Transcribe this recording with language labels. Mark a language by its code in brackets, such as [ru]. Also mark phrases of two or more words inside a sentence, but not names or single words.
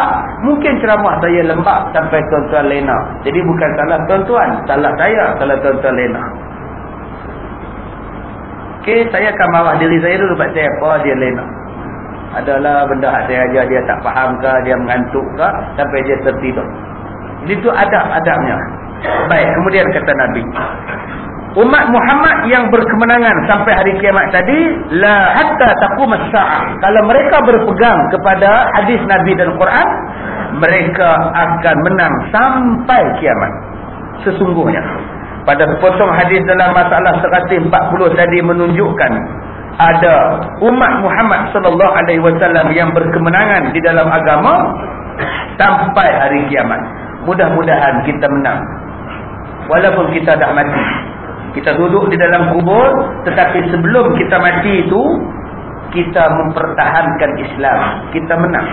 [ms] Mungkin ceramah saya lembab sampai tuan-tuan lena. Jadi bukan salah tuan-tuan. Salah saya kalau tuan-tuan lena. Okey, saya akan marah diri saya dulu sebab saya apa dia lena. Adalah benda yang saya ajar dia tak faham ke, dia mengantuk ke, sampai dia tertidur. Jadi itu adab-adabnya. Baik, kemudian kata Nabi. umat Muhammad yang berkemenangan sampai hari kiamat tadi, [ar] لا حتى تقوم الساعة. [ms] Kalau mereka berpegang kepada hadis Nabi dan Quran, mereka akan menang sampai kiamat. Sesungguhnya pada sepotong hadis dalam masalah 140 tadi menunjukkan ada umat Muhammad [ar] صلى الله عليه وسلم [ms] yang berkemenangan di dalam agama sampai hari kiamat. Mudah-mudahan kita menang. Walaupun kita dah mati, kita duduk di dalam kubur, tetapi sebelum kita mati itu kita mempertahankan Islam, kita menang.